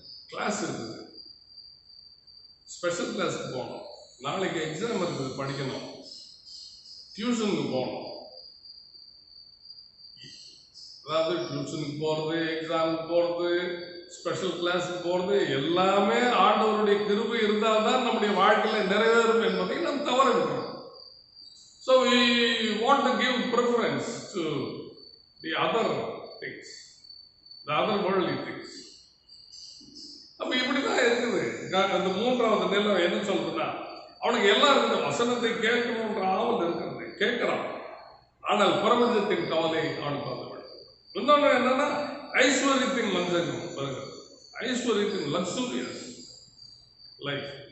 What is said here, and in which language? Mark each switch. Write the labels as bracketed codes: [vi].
[ta] Class இருக்குது, special கிளாஸுக்கு போகணும், நாளைக்கு எக்ஸாம் இருக்குது படிக்கணும், டியூஷனுக்கு போகணும். அதாவது டியூஷனுக்கு போகிறது, எக்ஸாமுக்கு போகிறது, ஸ்பெஷல் கிளாஸுக்கு போகிறது எல்லாமே ஆண்டவருடைய கிருபை இருந்தால் தான் நம்முடைய வாழ்க்கையில் நிறைவேறும் என்பதை நாம் தவற விடுறோம். [en] So we want to give preference to the other things, the other worldly things. [ta] அப்போ இப்படி தான் இருக்குது. அந்த 3வது நிலம் என்ன சொல்றதுன்னா, அவனுக்கு எல்லாம் இருக்குது, வசனத்தை கேட்கணுன்ற ஆவல் இருக்கிறது, கேட்கிறான். ஆனால் பிரபஞ்சத்தின் கவலை அவனுக்கு வந்துவிடும். இன்னொன்று என்னன்னா, ஐஸ்வர்யத்தின் வஞ்சகம் வருகிறது, ஐஸ்வர்யத்தின் லக்ஸூரியஸ் லைஃப்.